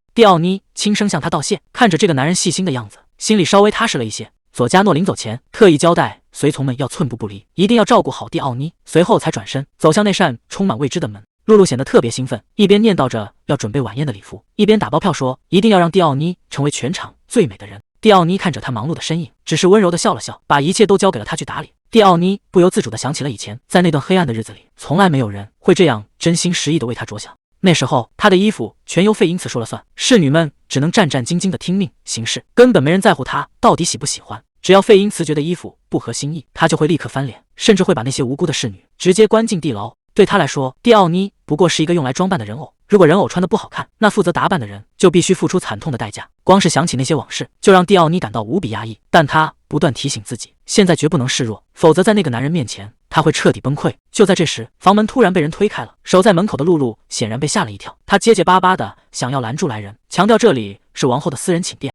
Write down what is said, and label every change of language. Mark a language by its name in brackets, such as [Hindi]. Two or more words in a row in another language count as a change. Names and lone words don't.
[Chinese] 蒂奧妮輕聲向他道謝，看着這個男人細心的樣子，心裡稍微踏實了一些。佐加諾臨走前特意交代隨從們要寸步不離，一定要照顧好蒂奧妮，隨後才轉身走向那扇充滿未知的門。露露顯得特別興奮，一邊念叨着要準備晚宴的禮服，一邊打包票說一定要讓蒂奧妮成為全場最美的人。蒂奧妮看着他忙碌的身影，只是溫柔地笑了笑，把一切都交給了他去打理。蒂奧妮不由自主地想起了以前，在那段黑暗的日子裡，從來沒有人會這樣真心實意地為他着想。那時候他的衣服全由費因茨說了算，侍女們只能戰戰兢兢地聽命行事，根本沒人在乎他到底喜不喜歡。只要費因茨覺得衣服不合心意，他就會立刻翻臉，甚至會把那些無辜的侍女直接關進地牢。對他來說，蒂奧妮不過是一個用來裝扮的人偶，如果人偶穿得不好看，那負責打扮的人就必須付出慘痛的代價。光是想起那些往事，就讓蒂奧妮感到無比壓抑，但他不斷提醒自己，現在絕不能示弱，否則在那個男人面前，他會徹底崩潰。就在這時，房門突然被人推開了，守在門口的露露顯然被嚇了一跳，她結結巴巴的想要攔住來人，強調這裡是王後的私人寢殿。